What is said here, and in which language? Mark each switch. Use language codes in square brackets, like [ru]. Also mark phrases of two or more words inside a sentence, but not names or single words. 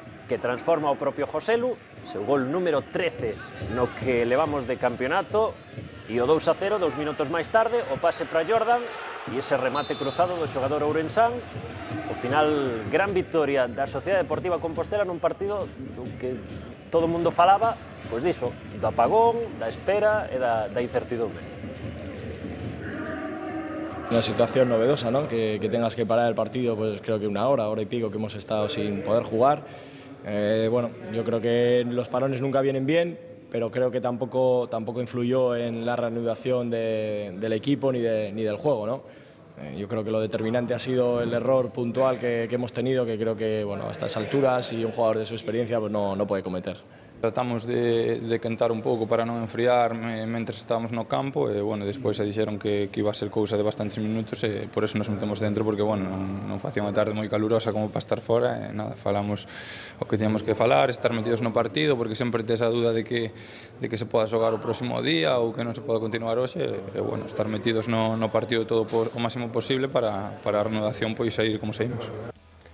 [gl] Que transforma o propio Joselu, seu gol número 13 no que levamos de campeonato, e o 2-0, 2 minutos máis tarde, o pase para Jordan, e ese remate cruzado do xogador ourensán. O final, gran victoria da Sociedade Deportiva Compostela nun partido que todo o mundo falaba, pois diso, do apagón, da espera e da incertidumbre. [es] Una situación novedosa, ¿no? Que tengas que parar el partido, pues creo que una hora y pico que hemos estado sin poder jugar. Bueno, yo creo que los parones nunca vienen bien, pero creo que tampoco influyó en la reanudación del equipo ni del juego, ¿no? Yo creo que lo determinante ha sido el error puntual que hemos tenido, que creo que bueno, a estas alturas y un jugador de su experiencia pues no puede cometer. [gl] Tratamos de cantar un pouco para non enfriar mentres estábamos no campo e, bueno, despois se dixeron que iba a ser cousa de bastantes minutos e por eso nos metemos dentro porque, bueno, non facía unha tarde moi calurosa como para estar fora e nada, falamos o que teníamos que falar, estar metidos no partido porque sempre tes a duda de que se poda xogar o próximo día ou que non se poda continuar hoxe e, bueno, estar metidos no partido todo o máximo posible para a renovación pois sair como saímos.